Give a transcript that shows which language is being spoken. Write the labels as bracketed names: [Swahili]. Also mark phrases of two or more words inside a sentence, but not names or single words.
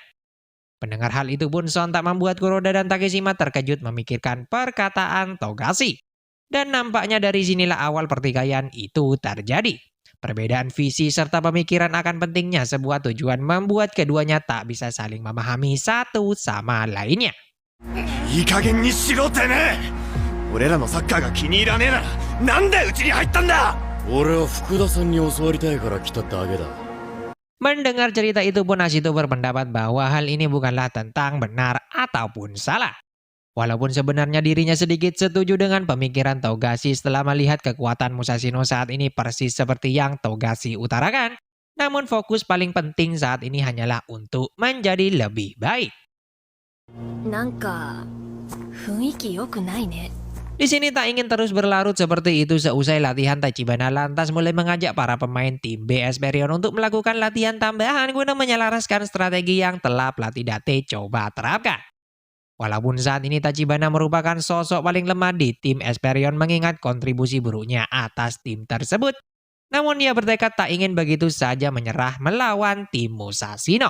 [Indonesian] Pendengar hal itu pun sontak membuat Kuroda dan Takeshima terkejut memikirkan perkataan Togashi. Dan nampaknya dari sinilah awal pertikaian itu terjadi. Perbedaan visi serta pemikiran akan pentingnya sebuah tujuan membuat keduanya tak bisa saling memahami satu sama lainnya. [Japanese] いい加減にしろてめえ俺らのサッカーが気に入らねえならなんでうちに入ったんだ俺は福田さんに教わりたいから来ただけだ [Indonesian] Mendengar cerita itu pun Ashito berpendapat bahwa hal ini bukanlah tentang benar ataupun salah. Walaupun sebenarnya dirinya sedikit setuju dengan pemikiran Togashi setelah melihat kekuatan Musashino saat ini persis seperti yang Togashi utarakan, namun fokus paling penting saat ini hanyalah untuk menjadi lebih baik. [Japanese] なんか雰囲気良くないね。 [Indonesian] Di sini tak ingin terus berlarut seperti itu seusai latihan Tachibana lantas mulai mengajak para pemain tim B Esperion untuk melakukan latihan tambahan guna menyelaraskan strategi yang telah pelatih Date coba terapkan. Walaupun saat ini Tachibana merupakan sosok paling lemah di tim Esperion mengingat kontribusi buruknya atas tim tersebut, namun ia bertekad tak ingin begitu saja menyerah melawan tim Musashino.